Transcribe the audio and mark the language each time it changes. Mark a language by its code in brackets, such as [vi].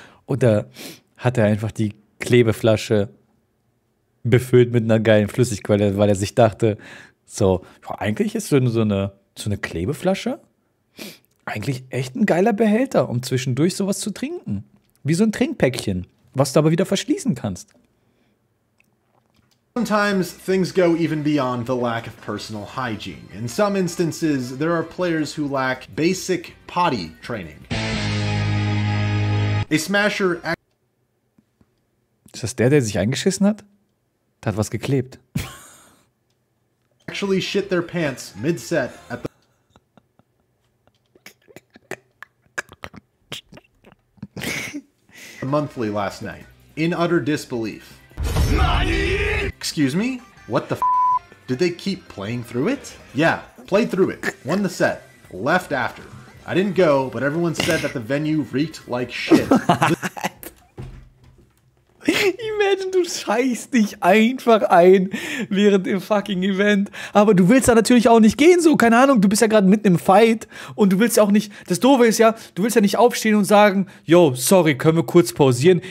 [de] Oder hat er einfach die Klebeflasche befüllt mit einer geilen Flüssigquelle, weil er sich dachte, so, ja, eigentlich ist so eine Klebeflasche eigentlich echt ein geiler Behälter, um zwischendurch sowas zu trinken. Wie so ein Trinkpäckchen, was du aber wieder verschließen kannst. [en] Sometimes things go even beyond the lack of personal hygiene. In some instances, there are players who lack basic potty training. A Smasher [de] Ist das der sich eingeschissen hat? Der hat was geklebt. [en] actually shit their pants mid-set at the monthly last night, in utter disbelief. Excuse me? What the f? Did they keep playing through it? Yeah, played through it, won the set, left after. I didn't go, but everyone said that the venue reeked like shit. [de] Imagine, du scheißt dich einfach ein während dem fucking Event. Aber du willst da natürlich auch nicht gehen, so, keine Ahnung, du bist ja gerade mitten im Fight und du willst ja auch nicht, das Doofe ist ja, du willst ja nicht aufstehen und sagen, yo, sorry, können wir kurz pausieren?